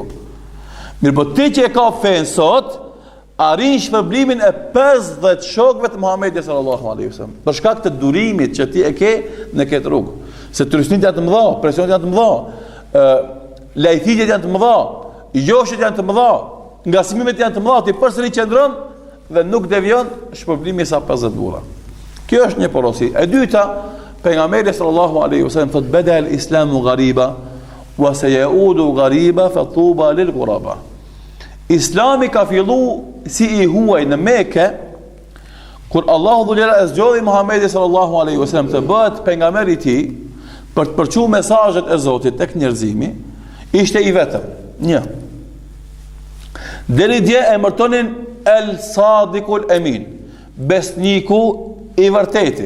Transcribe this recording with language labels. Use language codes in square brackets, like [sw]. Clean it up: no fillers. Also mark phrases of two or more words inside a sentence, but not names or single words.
[sq] Mirë, po ti që e ka fen sot, arrin shpërblimin e 50 shokëve të Muhamedit [ar] صلى الله عليه وسلم, [sq] për shkak të durimit që ti e ke në këtë rrugë. Se trysnit janë të mëdha, presionet janë të mëdha, lajthitjet janë të mëdha, joshit janë të mëdha, ngasmimet janë të mëdha, ti përsëri qëndron dhe nuk devion, shpërblimi sa 50 burra. Kjo është një porosi. E dyta, pejgamberi [ar] صلى الله عليه وسلم [sq] thot: [ar] "بدأ الإسلام غريبا وسيعود غريبا فطوبى للغرباء." [sq] Islami ka fillu si i huaj në Mekë, kur Allahu [ar] ذو الجلال [sq] e zgjodhi Muhamedit [ar] صلى الله عليه وسلم [sq] të bëhet pejgamberi i tij për të përçuar mesazhet e Zotit tek njerëzimi, ishte i vetëm, një. Deri dje e emërtonin [ar] الصادق الأمين, [sq] besniku i vërteti.